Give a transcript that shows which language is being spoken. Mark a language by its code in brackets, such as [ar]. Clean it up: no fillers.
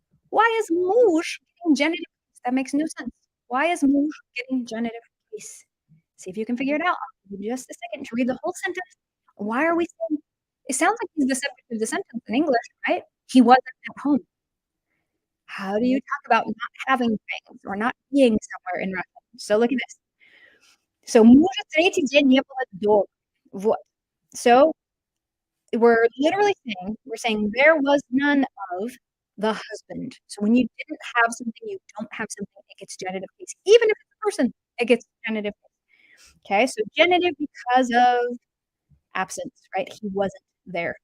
[en] Why is муж getting genitive case? That makes no sense. Why is муж getting genitive case? See if you can figure it out. I'll give you just a second to read the whole sentence. Why are we saying it sounds like he's the subject of the sentence in English, right? He wasn't at home. How do you talk about not having things or not being somewhere in Russian? So look at this. [ru] So мужа третий день не было дома. Вот. [en] So we're saying there was none of the husband. So when you didn't have something, you don't have something, it gets genitive case. Even if it's a person, it gets genitive case. Okay, so genitive because of absence, right? He wasn't there.